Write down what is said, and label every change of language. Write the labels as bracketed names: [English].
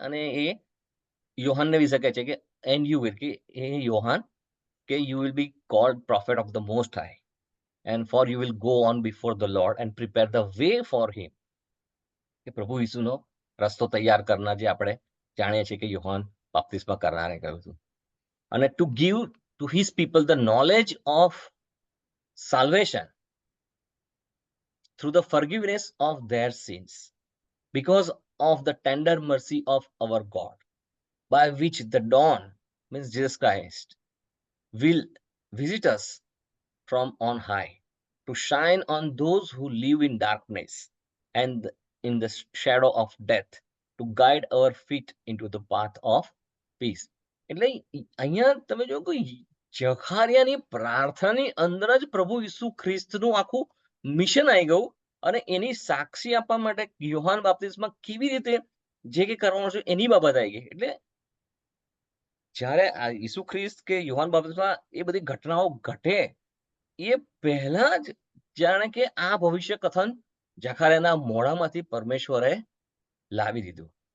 [Gujarati] અને એ યોહાનને વિશે કહે છે કે [English] and you will, [Gujarati] કે એ યોહાન કે [English] You will be called prophet of the most high, and for you will go on before the lord and prepare the way for him. [Gujarati] કે પ્રભુ ઈસુનો રસ્તો તૈયાર કરનાર, જે આપણે જાણીએ છીએ કે યોહાન બાપ્તિસ્મા કરનારે કહ્યું હતું. [English] અને to give to his people the knowledge of salvation through the forgiveness of their sins because of the tender mercy of our God, by which the dawn, means Jesus Christ, will visit us from on high to shine on those who live in darkness and in the shadow of death to guide our feet into the path of peace. [Gujarati] એટલે અહીંયા તમે જો કોઈ જખારિયાની પ્રાર્થનાની અંદર જ પ્રભુ ઈસુ ખ્રિસ્તનું આખું mission આવી ગયું અને એની સાક્ષી આપવા માટે યોહાન બાપ્તિસ્મા કેવી રીતે જે કંઈ કરવાનું છે એની બાબત આવી ગઈ. એટલે જ્યારે આ ઈસુ ખ્રિસ્ત કે યોહાન બાપ્તિસ્મા એ બધી ઘટનાઓ ઘટે એ પહેલા જ જાણે કે આ ભવિષ્ય કથન જખારિયાના મોઢામાંથી પરમેશ્વરે લાવી દીધું.